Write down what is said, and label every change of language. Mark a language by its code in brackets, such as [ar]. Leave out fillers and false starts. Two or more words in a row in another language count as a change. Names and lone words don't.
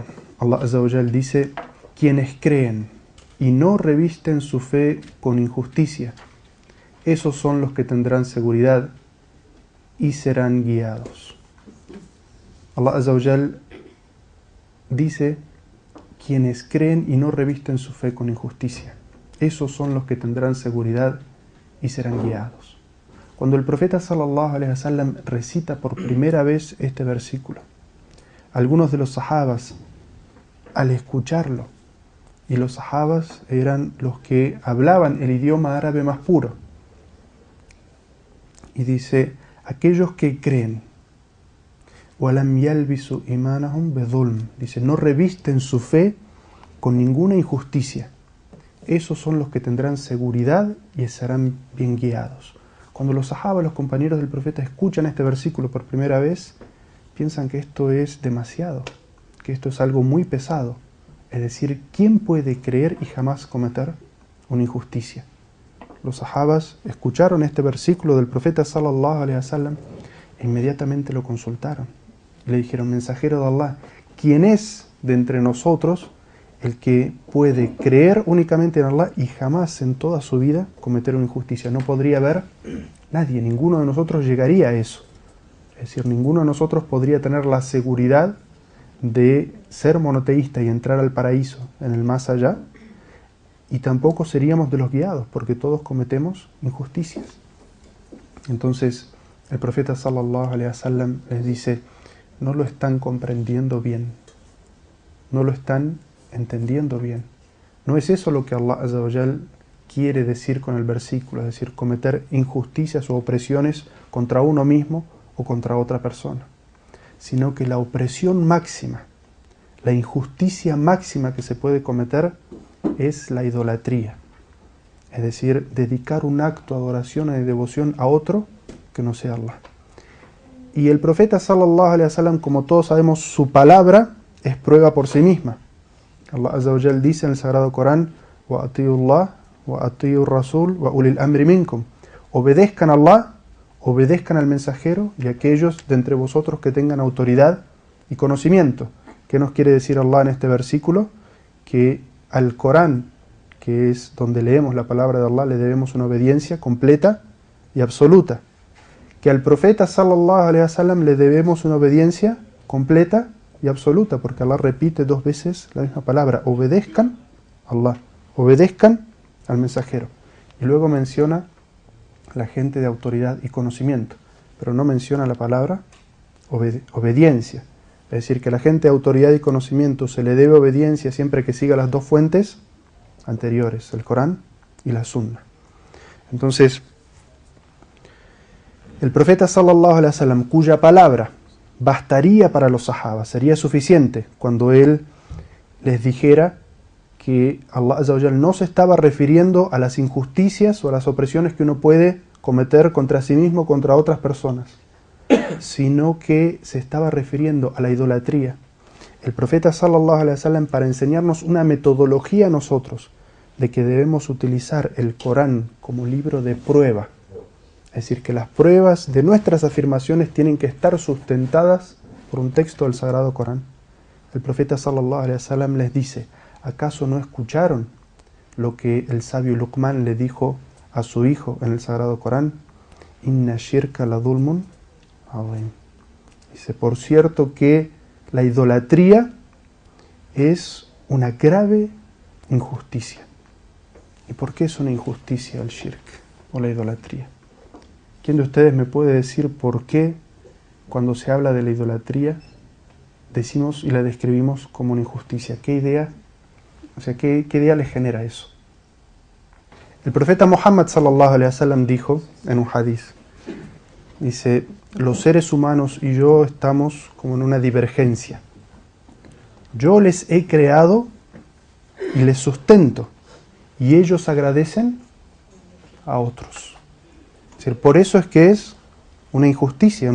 [ar] الله عز وجل [es] dice: quienes creen y no revisten su fe con injusticia, esos son los que tendrán seguridad y serán guiados. [ar] الله عز وجل [es] dice: quienes creen y no revisten su fe con injusticia, esos son los que tendrán seguridad y serán guiados. Cuando el profeta [ar] صلى الله عليه وسلم [es] recita por primera vez este versículo, algunos de los sahabas, al escucharlo, y los sahabas eran los que hablaban el idioma árabe más puro, y dice: aquellos que creen, [ar] ولم يلبسوا إيمانهم بظلم, [es] dice, no revisten su fe con ninguna injusticia, esos son los que tendrán seguridad y serán bien guiados. Cuando los sahabas, los compañeros del profeta, escuchan este versículo por primera vez, piensan que esto es demasiado, que esto es algo muy pesado. Es decir, ¿quién puede creer y jamás cometer una injusticia? Los sahabas escucharon este versículo del profeta [ar] صلى الله عليه وسلم [es] e inmediatamente lo consultaron. Le dijeron: mensajero de Allah, ¿quién es de entre nosotros el que puede creer únicamente en Allah y jamás en toda su vida cometer una injusticia? No podría haber nadie, ninguno de nosotros llegaría a eso. Es decir, ninguno de nosotros podría tener la seguridad de ser monoteísta y entrar al paraíso en el más allá, y tampoco seríamos de los guiados, porque todos cometemos injusticias. Entonces el profeta [ar] صلى الله عليه وسلم [es] les dice: no lo están comprendiendo bien, no lo están entendiendo bien. No es eso lo que [ar] الله عز وجل [es] quiere decir con el versículo, es decir, cometer injusticias o opresiones contra uno mismo o contra otra persona, sino que la opresión máxima, la injusticia máxima que se puede cometer es la idolatría, es decir, dedicar un acto de adoración y de devoción a otro que no sea Allah. Y el profeta [ar] صلى الله عليه وسلم, [es] como todos sabemos, su palabra es prueba por sí misma. [ar] الله عز وجل [es] dice en el Sagrado Corán: [ar] وأطيعوا الله وأطيعوا الرسول وأولي الأمر منكم, [es] obedezcan a Allah, obedezcan al mensajero y a aquellos de entre vosotros que tengan autoridad y conocimiento. ¿Qué nos quiere decir Allah en este versículo? Que al Corán, que es donde leemos la palabra de Allah, le debemos una obediencia completa y absoluta. Que al profeta [ar] صلى الله عليه وسلم [es] le debemos una obediencia completa y absoluta, porque Allah repite dos veces la misma palabra: obedezcan a Allah, obedezcan al mensajero. Y luego menciona la gente de autoridad y conocimiento, pero no menciona la palabra obediencia. Es decir, que a la gente de autoridad y conocimiento se le debe obediencia siempre que siga las dos fuentes anteriores, el Corán y la Sunna. Entonces, el profeta [ar] صلى الله عليه وسلم, [es] cuya palabra bastaría para los sahabas, sería suficiente cuando él les dijera que [ar] الله عز وجل [es] no se estaba refiriendo a las injusticias o a las opresiones que uno puede cometer contra sí mismo o contra otras personas, sino que se estaba refiriendo a la idolatría. El profeta [ar] صلى الله عليه وسلم, [es] para enseñarnos una metodología a nosotros de que debemos utilizar el Corán como libro de prueba, es decir, que las pruebas de nuestras afirmaciones tienen que estar sustentadas por un texto del Sagrado Corán. El profeta [ar] صلى الله عليه وسلم [es] les dice: ¿acaso no escucharon lo que el sabio Luqman le dijo a su hijo en el Sagrado Corán? [ar] إن الشرك لظلم عظيم. [es] Dice: por cierto que la idolatría es una grave injusticia. ¿Y por qué es una injusticia el shirk o la idolatría? ¿Quién de ustedes me puede decir por qué cuando se habla de la idolatría decimos y la describimos como una injusticia? ¿Qué idea? O sea, ¿qué idea le genera eso? El profeta Muhammad [ar] صلى الله عليه وسلم [es] dijo en un hadith, dice, los seres humanos y yo estamos como en una divergencia. Yo les he creado y les sustento, y ellos agradecen a otros. Es decir, por eso es que es una injusticia.